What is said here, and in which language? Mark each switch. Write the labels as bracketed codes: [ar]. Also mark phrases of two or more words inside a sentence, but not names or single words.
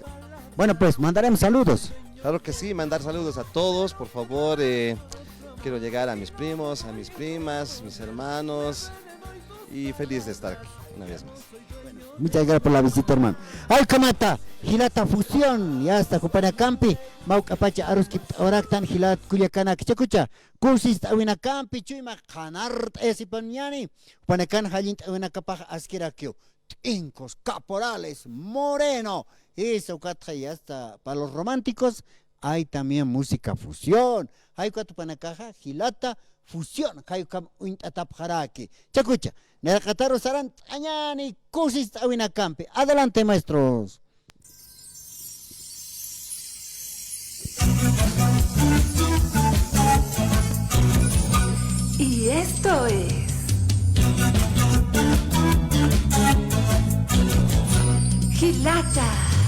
[es] Bueno, pues mandaremos saludos. Claro que sí, mandar saludos a todos, por favor. Quiero llegar a mis primos, a mis primas, mis hermanos, y feliz de estar aquí una vez más. Muchas gracias por la visita, hermano. Ay, Kamata, Gilata Fusión, ya está, compañía Campi, Mauk Apache, Aruskip, Oraktan, Gilat, Culiacana, Kichakucha, Kursis, Awina Campi, Chuima, Hanart, Esipaniani, Panacan, Halint, Awina Kapaj, Asquirakio, Incos, Caporales, Moreno, eso, Katja, ya está. Para los románticos, hay también música fusión. Hay cuatro panacaja, Gilata, fusión. Hay Uintatap Haraki. Chacucha, Neracataro Sarant, Añani, Kursis, Awina Campi. Adelante, maestros. Y esto es Gilata.